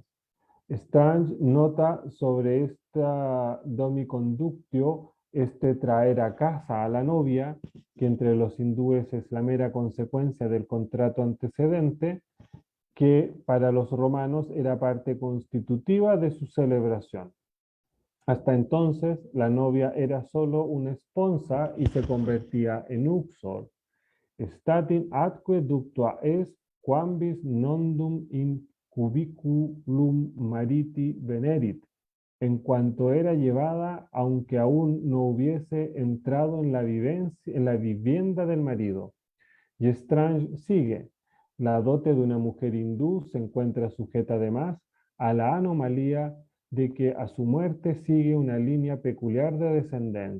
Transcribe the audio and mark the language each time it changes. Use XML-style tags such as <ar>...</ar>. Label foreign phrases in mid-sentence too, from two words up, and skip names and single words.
<es>Strange nota sobre esta domiconductio, traer a casa a la novia, que entre los hindúes es la mera consecuencia del contrato antecedente, que para los romanos era parte constitutiva de su celebración. Hasta entonces, la novia era solo una esposa y se convertía en uxor.</es> <la>Statin atque ductua est, quambis nondum in cubiculum mariti venerit,</la> <es>en cuanto era llevada, aunque aún no hubiese entrado en la vivienda del marido. Y Strange sigue, la dote de una mujer hindú se encuentra sujeta además a la anomalía de que a su muerte sigue una línea peculiar de descendencia.</es>